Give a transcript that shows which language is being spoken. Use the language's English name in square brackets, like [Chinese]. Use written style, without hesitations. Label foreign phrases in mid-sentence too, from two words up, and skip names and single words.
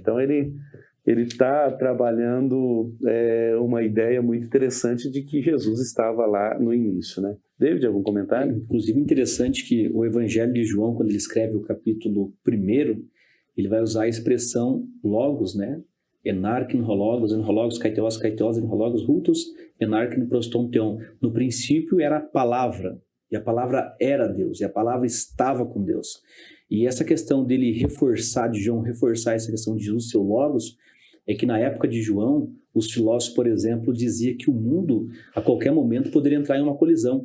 [Portuguese] Então ele está trabalhando uma ideia muito interessante de que Jesus estava lá no início, né? David, algum comentário? Inclusive, interessante que o Evangelho de João, quando ele escreve o capítulo 1, ele vai usar a expressão logos, né? [Greek] Ἐν ἀρχῇ ἦν ὁ λόγος, ἦν ὁ λόγος, καὶ θεὸς, ἦν ὁ λόγος, οὗτος, ἦν ἐν ἀρχῇ πρὸς τὸν θεόν. [Portuguese] No princípio era a palavra, e a palavra era Deus, e a palavra estava com Deus. E essa questão dele de João reforçar essa questão de Jesus, seu logos, é que na época de João, os filósofos, por exemplo, diziam que o mundo, a qualquer momento, poderia entrar em uma colisão.